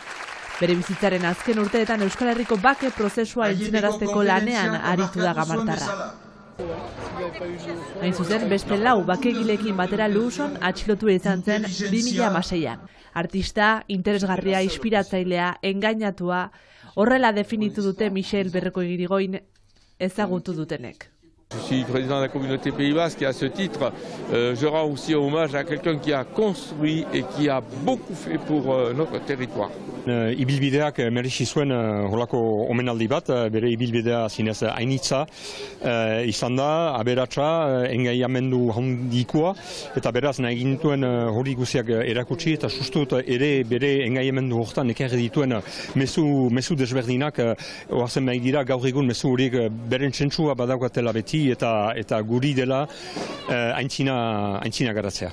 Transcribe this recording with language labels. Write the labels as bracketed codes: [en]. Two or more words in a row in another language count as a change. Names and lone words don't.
[eu] Bere bizitzaren azken urteetan Euskal Herriko bake prozesua entzinarazteko lanean aritu da gamartarra. Hain zuzen, beste 4 bakegileekin batera Luson atxilotu izan zen 2016an. Artista, interesgarria, inspiratzailea, engainatua, horrela definitu dute Michel Bejoko Irigoyen ezagutu dutenek. [fr] Je suis président de la communauté Pays Basque et à ce titre, je rends aussi hommage à quelqu'un qui a construit et qui a beaucoup fait pour notre territoire. [eu] Ibilbideak merezi zuen holako omenaldi bat, bere ibilbidea zinez hainitza izan da, aberatsa, engaiamendu handikoa, eta beraz nahi gintuen hori guziak erakutsi, eta sustut ere bere engaiamendu hortan ekarri dituen mezu desberdinak, oazen nahi dira gaur egun mezu horiek beren txentsua badaukatela beti, eta guri dela aintzina garatzea.